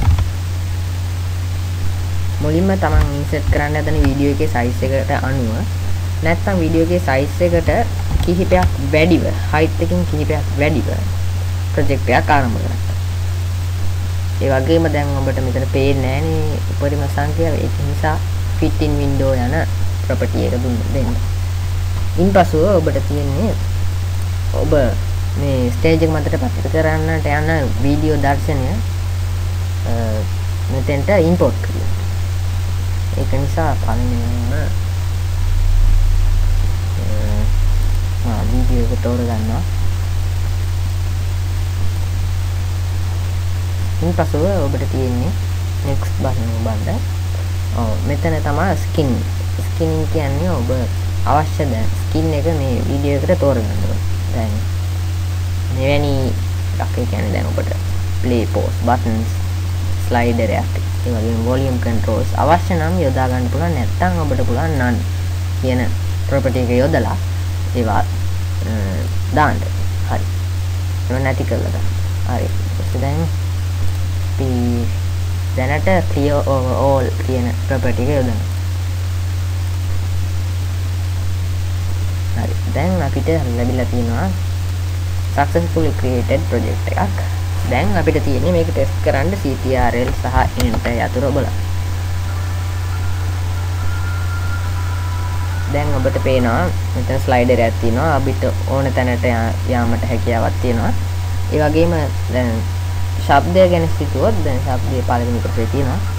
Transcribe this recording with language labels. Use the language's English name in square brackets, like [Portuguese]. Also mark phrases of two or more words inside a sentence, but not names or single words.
[Sinhala] මුලින්ම තමන් ඉන්සර්ට් කරන්න හදන වීඩියෝ එකේ සයිස් එකට අනුව නැත්නම් වීඩියෝ එකේ සයිස් එකට කිහිපයක් වැඩිව height එකකින් කිහිපයක් වැඩිව ප්‍රොජෙක්ට් එකක් ආරම්භ කරන්න. ඒ වගේම දැන් ඔබට මෙතන පේන්නේ නැහනේ උපරිම සංඛ්‍යාව. ඒක නිසා [English] fit in window [Sinhala] යන property එක දෙන්න. ඉන්පසුව ඔබට තියෙන්නේ ඔබ මේ ස්ටේජ් එක මතට පතිත කරන්නට යන වීඩියෝ දර්ශනය මෙතෙන්ට import කරන්න. ඒක නිසා පළමුවෙන්ම වීඩියෝ එක තෝර ගන්නවා. ඉන්පසුව ඔබට තියෙන්නේ [English] next button [Sinhala] එක බලන්න. මෙතන තමයි skin කියන්නේ ඔබ අවශ්‍ය දැන් skin එක මේ වීඩියෝ එකට තෝරගන්න ඕනේ. දැන් මෙවැනි එකක් කියන්නේ දැන් ඔබට [English] play pause buttons slider [Sinhala] එකක් ඒ වගේම [English] volume controls [Sinhala] අවශ්‍ය නම් යොදා ගන්න පුළුවන්. නැත්නම් ඔබට පුළුවන් none කියන property එක යොදලා ඒවා දාන්න. හරි. ඒක නැති කරලා දාන්න. හරි. දැන් අපි දැනට [English] clear over all [Sinhala] කියන property එක යොදනවා. හරි. දැන් අපිට ලැබිලා තියෙනවා [English] successfully created project [Sinhala] එකක්. දැන් අපිට තියෙන්නේ මේක ටෙස්ට් කරන්න ctrl සහ enter යතුරු බලන්න. දැන් ඔබට පේනවා මෙතන ස්ලයිඩර් එකක් තියෙනවා. අපිට ඕන තැනට යාමට හැකියාවක් තියෙනවා. ඒ වගේම දැන් ශබ්දය ගැන සිතුවොත් දැන් ශබ්දයේ පළවෙනි කොටසේ තියෙනවා.